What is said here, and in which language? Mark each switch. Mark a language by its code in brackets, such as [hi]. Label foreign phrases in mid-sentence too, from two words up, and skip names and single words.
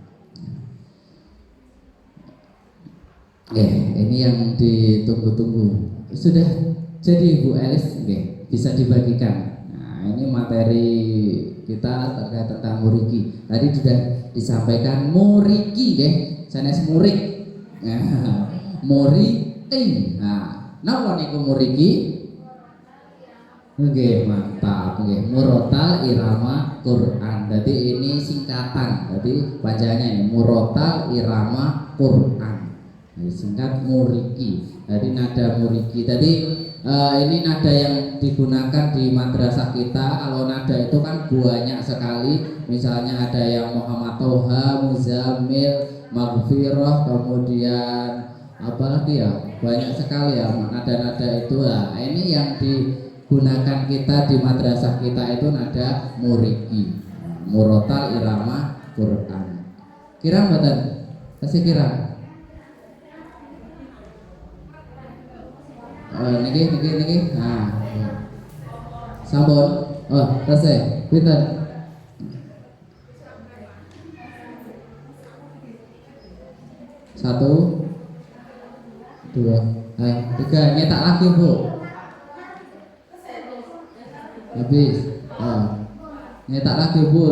[id] Ini yang ditunggu-tunggu. Sudah jadi Bu Elis, bisa dibagikan. Nah, ini materi kita terkait tentang muriki. Tadi sudah disampaikan muriki, sanes murik. [jv] Nah, muriki. Nah, napa niku muriki? Nggih, mantap nggih. [id] Murotal irama Quran. Jadi ini singkatan. Jadi bacanya ini murotal irama Quran. Singkat muriki. Jadi nada muriki. Jadi ini nada yang digunakan di madrasah kita. Kalau nada itu kan banyak sekali. Misalnya ada yang Muhammad Toha, Muzammil, Maghfirah, kemudian apa lagi ya? Banyak sekali ya nada-nada itu. Nah, ini yang digunakan kita di madrasah kita itu nada muriki. Murotal irama Quran. [jv] Kirang mboten? Kasih kirang. Niki. Nah. Sampun. [id] Oh, selesai. Pinten? Satu, dua, tiga. Nyetak lagi Bu. Habis. Nyetak lagi Bu.